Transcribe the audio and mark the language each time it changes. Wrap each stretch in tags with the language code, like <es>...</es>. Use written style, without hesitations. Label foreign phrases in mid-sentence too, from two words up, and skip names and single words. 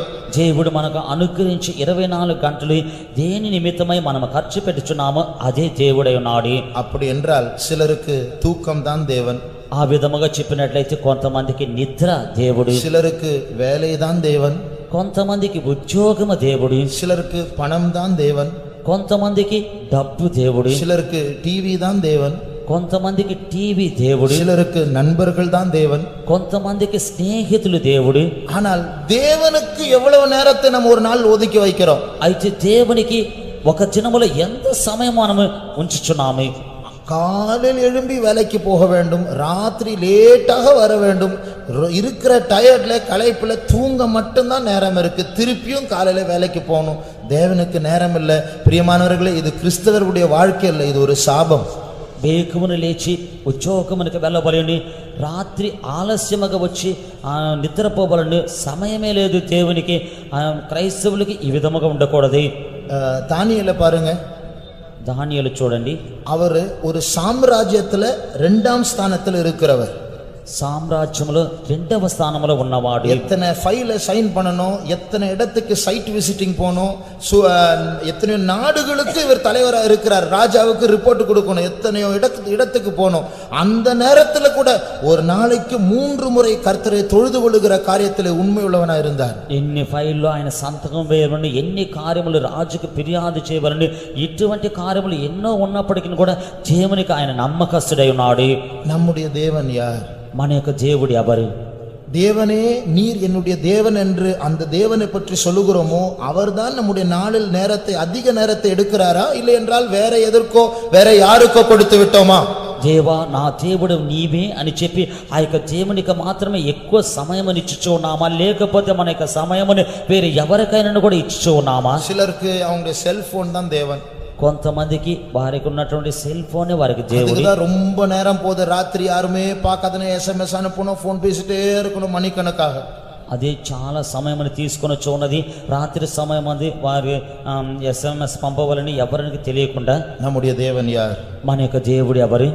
<te>దేవుడు మనకు అనుగ్రహించి 24 గంటలు దేని నిమిత్తమై మనం ఖర్చు పెట్టుచున్నామో అదే దేవుడై ఉన్నాడు.</te> <ta>அப்படி என்றால் சிலருக்கு தூக்கம் தான் தேவன்.</ta> <te>ఆ విధముగా చెప్పినట్లయితే కొంతమందికి నిద్ర దేవుడు,</te> <ta>சிலருக்கு வேலை தான் தேவன்,</ta> <te>కొంతమందికి ఉద్యోగము దేవుడు,</te> <ta>சிலருக்கு பணம் தான் தேவன்,</ta> <te>కొంతమందికి డబ్బు దేవుడు,</te> <ta>சிலருக்கு டிவி தான் தேவன்,</ta> <te>కొంతమందికి టీవీ దేవుడు,</te> <ta>சிலருக்கு நண்பர்கள் தான் தேவன்,</ta> <te>కొంతమందికి స్నేహితులు దేవుడు.</te> <ta>ஆனால் தேவனுக்கு எவ்வளவு நேரத்தை நம்ம ஒரு நாள் ஒதுக்கி வைக்கிறோம்?</ta> <te>అయితే దేవునికి ఒక దినములో ఎంత సమయం మనము ఉంచుచున్నాము?</te> <ta>காலையில் எழும்பி வேலைக்கு போக வேண்டும், ராத்திரி லேட்டாக வர வேண்டும், இருக்கிற டயர்ட்ல களைப்புல தூங்க மட்டும்தான் நேரம் இருக்கு, திருப்பியும் காலையில வேலைக்கு போகணும். தேவனுக்கு நேரம் இல்லை. பிரியமானவர்களே, இது கிறிஸ்தவருடைய வாழ்க்கை இல்லை, இது ஒரு சாபம்.</ta> <te>వేకువను లేచి ఉద్యోగమునకు వెళ్ళబలని, రాత్రి ఆలస్యముగా వచ్చి నిద్రపోబలని సమయమే లేదు దేవునికి. క్రైస్తవులకి ఈ విధముగా ఉండకూడదు.</te> <ta>தானியேலை பாருங்க.</ta> <te>దానియేలు చూడండి,</te> <ta>அவரு ஒரு சாம்ராஜ்யத்துல 2ஆம் ஸ்தானத்தில் இருக்கிறவர்.</ta> <te>సామ్రాజ్యములో 2వ స్థానంలో ఉన్నవాడు.</te> <ta>எத்தனை ஃபைல சைன் பண்ணணும், எத்தனை இடத்துக்கு</ta> <en>site visiting</en> <ta>போகணும், எத்தனையோ நாடுகளுக்கு இவர் தலைவராக இருக்கிறார். ராஜாவுக்கு ரிப்போர்ட் கொடுக்கணும், எத்தனையோ இடத்துக்கு போகணும். அந்த நேரத்தில் கூட ஒரு நாளைக்கு 3 முறை கர்த்தரை தொழுது கொள்ளுகிற காரியத்தில் உண்மை உள்ளவனாக இருந்தார்.</ta> <te>ఎన్ని ఫైల్లో ఆయన సంతకం వేయవలని, ఎన్ని కార్యములు రాజుకు ఫిర్యాదు చేయవలని, ఇటువంటి కార్యములు ఎన్నో ఉన్నప్పటికీ కూడా దేవునికి ఆయన నమ్మకస్తుడై ఉన్నాడు.</te> <ta>நம்முடைய தேவன் யார்?</ta> <te>మన యొక్క దేవుడు ఎవరు?</te> <ta>தேவனே நீர் என்னுடைய தேவன் என்று அந்த தேவனை பற்றி சொல்லுகிறோமோ அவர்தான் நம்முடைய நாளில் நேரத்தை அதிக நேரத்தை எடுக்கிறாரா இல்லை என்றால் வேற எதற்கோ வேற யாருக்கோ கொடுத்து விட்டோமா?</ta> <te>దేవా నా దేవుడు నీవే అని చెప్పి ఆ యొక్క దేవునికి మాత్రమే ఎక్కువ సమయం ఇచ్చుచూ ఉన్నామా లేకపోతే మన యొక్క సమయముని వేరే ఎవరికైనా కూడా ఇచ్చుచూ ఉన్నామా?</te> <ta>சிலருக்கு அவங்களுடைய செல்போன் தான் தேவன்.</ta> <te>కొంతమందికి వారికి ఉన్నటువంటి సెల్ ఫోనే వారికి దేవుడు.</te> <ta>அதுதான் ரொம்ப நேரம் போகுது, ராத்திரி யாருமே பார்க்காதனே SMS அனுப்பணும், ஃபோன் பேசிட்டே இருக்கணும் மணிக்கணக்காக.</ta> <te>అదే చాలా సమయం తీసుకొని ఉన్నది. రాత్రి సమయం అది వారి SMS పంపవాలని ఎవరికి తెలియకుండా.</te> <ta>நம்முடைய தேவன் யார்?</ta> <te>మన యొక్క దేవుడు ఎవరు?</te>